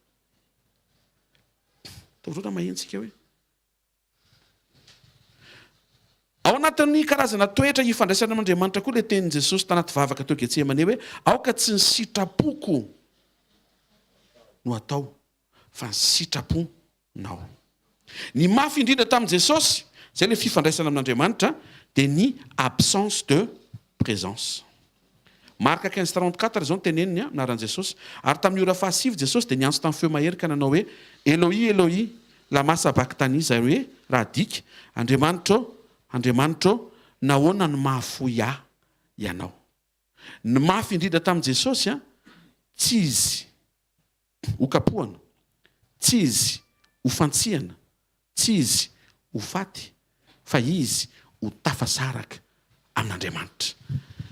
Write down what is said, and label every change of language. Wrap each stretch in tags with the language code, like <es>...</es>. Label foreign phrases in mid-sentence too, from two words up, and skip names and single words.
<mg>Taorona mahentsika hoe. Ao anatin'ny karazana toetra ifandraisana amin'Andriamanitra koa ilay tenin'i Jesosy tanaty vavaka teo Getsemane hoe aoka tsy ny sitrapoko no atao fa ny sitraponao. Ny mafy indrindra tamin'i Jesosy zay ilay fifandraisana amin'Andriamanitra dia ny</mg> <fr>absence de présence.</fr> <mg>Marka 15:34 zao ny teneniny anaran'i Jesosy. Ary tamin'ny ora fahasivy Jesosy dia niantso tamin'ny feo mahery ka nanao hoe</mg> <arc>Eloi Eloi lama sabachthani</arc> <mg>zay hoe raha dika Andriamanitra nahoana no mahafoy ahy ianao. Ny mafy indrindra tamin'i Jesosy tsy izy ho kapohana, tsy izy ho fantsihana, tsy izy ho faty, fa izy ho tafasaraka amin'Andriamanitra.</mg>